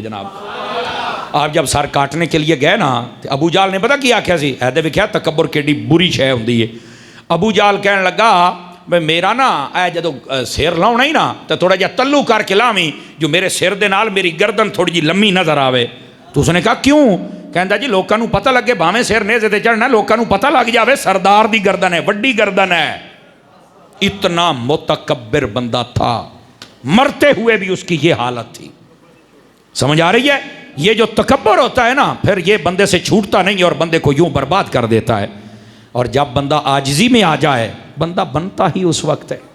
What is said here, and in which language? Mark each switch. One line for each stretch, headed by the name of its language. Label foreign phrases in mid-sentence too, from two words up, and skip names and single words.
Urdu: جناب آپ جب سر کاٹنے کے لیے گئے نا تو ابو جہل نے پتا کیا
Punjabi: سی ہے بھی کیا تکبر کیڈی بری شے ہوندی ہے. ابو جہل کہنے لگا میں میرا نا اے جدو سر لاؤنا ہی نا تو تھوڑا جا تلو کر کے لاویں جو میرے سر دے نال میری گردن تھوڑی جی لمبی نظر آوے. تو اس نے کہا کیوں؟ کہندا جی لوکاں نوں پتہ لگے بھاویں سر نیزے تے چڑھنا لوکاں نوں پتہ لگ جاوے سردار دی گردن ہے، وڈی گردن ہے.
Urdu: اتنا متکبر بندہ تھا، مرتے ہوئے بھی اس کی یہ حالت تھی. سمجھ آ رہی ہے؟ یہ جو تکبر ہوتا ہے نا پھر یہ بندے سے چھوٹتا نہیں اور بندے کو یوں برباد کر دیتا ہے. اور جب بندہ عاجزی میں آ جائے بندہ بنتا ہی اس وقت ہے.